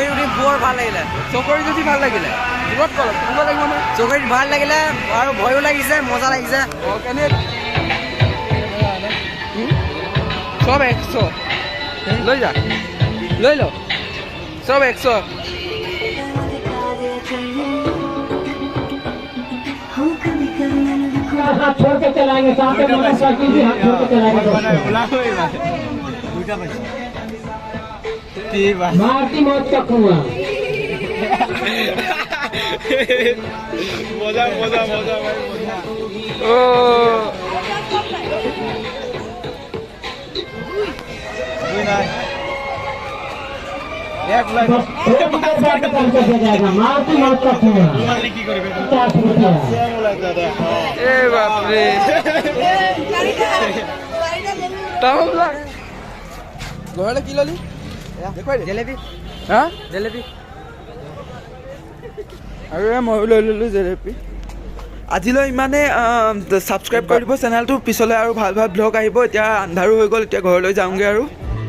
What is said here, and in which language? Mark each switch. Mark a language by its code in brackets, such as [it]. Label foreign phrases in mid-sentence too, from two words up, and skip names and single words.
[as] চকৰি উঠি বৰ ভাল লাগিলে চকৰিত উঠি ভাল লাগিলে দূৰত কল কেনেকুৱা লাগিব নহয় চকৰিত ভাল লাগিলে আৰু ভয়ো লাগিছে মজা লাগিছে অঁ কেনে চব 100 লৈ যা লৈ ল চব 100 [hi] हाथ छोड़ के चलाएंगे साथ में मोटरसाइकिल भी हाथ छोड़ के चलाएंगे मारती मौत का कुआं मजा मजा मजा भाई ओ मारती मौत का कुआं [as] बापरे ঘৰলৈ কি ললি জেলেপি হা জেলেপি আৰু ময়ো লৈ ল'লোঁ জেলেপি আজিলৈ ইমানে ছাবস্ক্ৰাইব কৰি দিব চেনেলটো পিছলৈ আৰু ভাল ভাল ব্লগ আহিব এতিয়া আন্ধাৰো হৈ গ'ল এতিয়া ঘৰলৈ যাওঁগৈ আৰু